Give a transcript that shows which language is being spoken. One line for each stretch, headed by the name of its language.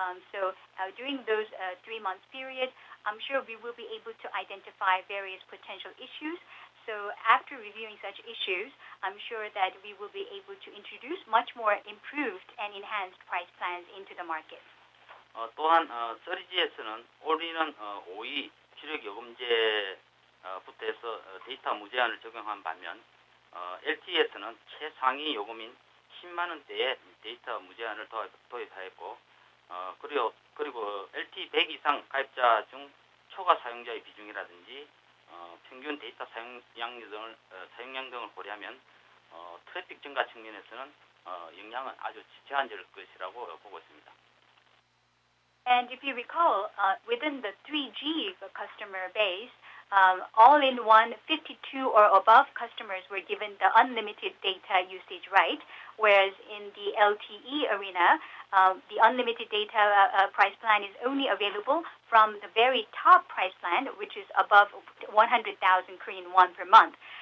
English: So during those 3 months period, I'm sure we will be able to identify various potential issues. So after reviewing such issues, I'm sure that we will be able to introduce much more improved and enhanced price plans into the market.
Korean: 또한 3G에서는 올해는 5위 주력 요금제부터 해서 데이터 무제한을 적용한 반면 LTE에서는 최상위 요금인 10만 원대의 데이터 무제한을 도입하였고 그리고 LTE 100 이상 가입자 중 초과 사용자의 비중이라든지 평균 데이터 사용량 등을 고려하면 트래픽 증가 측면에서는 영향은 아주 제한적일 것이라고 보고 있습니다.
English: And if you recall, within the 3G customer base, all-in-one 52 or above customers were given the unlimited data usage right, whereas in the LTE arena, the unlimited data price plan is only available from the very top price plan, which is above 100,000 Korean won per month.